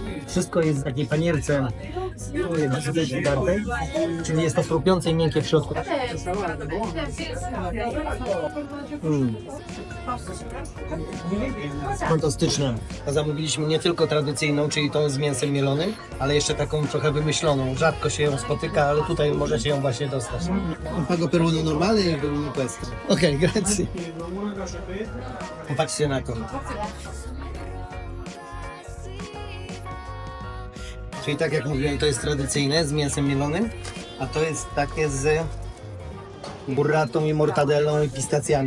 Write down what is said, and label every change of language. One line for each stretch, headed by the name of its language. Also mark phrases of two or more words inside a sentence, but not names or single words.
Polish: Wszystko jest w takiej panierce dartej, czyli jest to chrupiące i miękkie w środku. Fantastyczne. A zamówiliśmy nie tylko tradycyjną, czyli tą z mięsem mielonym, ale jeszcze taką trochę wymyśloną. Rzadko się ją spotyka, ale tutaj możecie ją właśnie dostać.
Italian: Un pago per uno normale e per uno questo. Okej, grazie.
Polish: Popatrzcie na to. Czyli tak jak mówiłem, to jest tradycyjne z mięsem mielonym, a to jest takie z burratą i mortadellą i pistacjami.